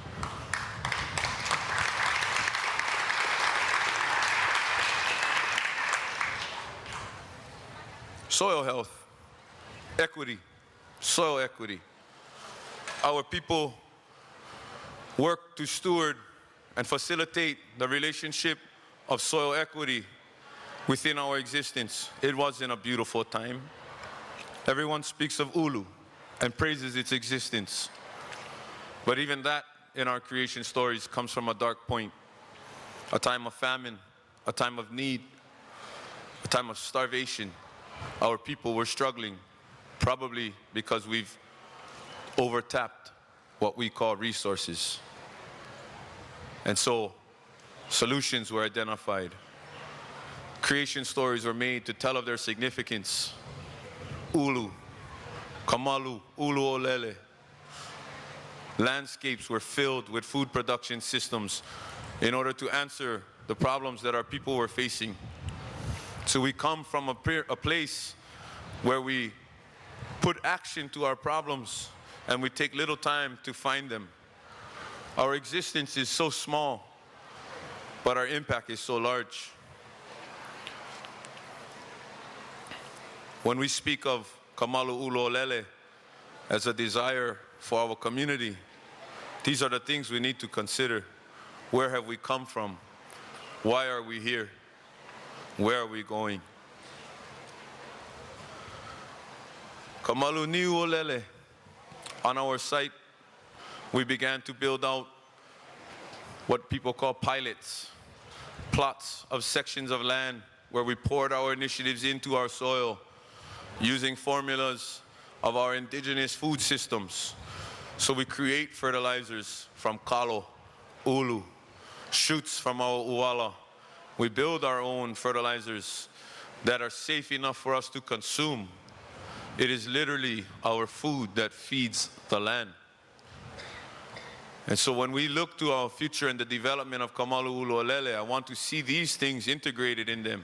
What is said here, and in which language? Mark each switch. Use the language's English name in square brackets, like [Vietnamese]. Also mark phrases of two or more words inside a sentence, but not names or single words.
[English] Soil health, equity, soil equity. Our people work to steward and facilitate the relationship of soil equity within our existence. It wasn't a beautiful time. Everyone speaks of ʻUlu and praises its existence. But even that in our creation stories comes from a dark point, a time of famine, a time of need, a time of starvation. Our people were struggling, probably because we've overtapped what we call resources. And so solutions were identified. Creation stories were made to tell of their significance. ʻUlu, Malu, ʻUlu, Lele. Landscapes were filled with food production systems in order to answer the problems that our people were facing. So we come from a place where we put action to our problems and we take little time to find them. Our existence is so small, but our impact is so large. When we speak of Kamalu ʻUlu Lele as a desire for our community, these are the things we need to consider. Where have we come from? Why are we here? Where are we going? Kamalu niu Lele. On our site, we began to build out what people call pilots, plots of sections of land where we poured our initiatives into our soil using formulas of our indigenous food systems. So we create fertilizers from kalo, ʻulu, shoots from our uala. We build our own fertilizers that are safe enough for us to consume. It is literally our food that feeds the land. And so when we look to our future and the development of Kamalu ʻUlu Lele, I want to see these things integrated in them.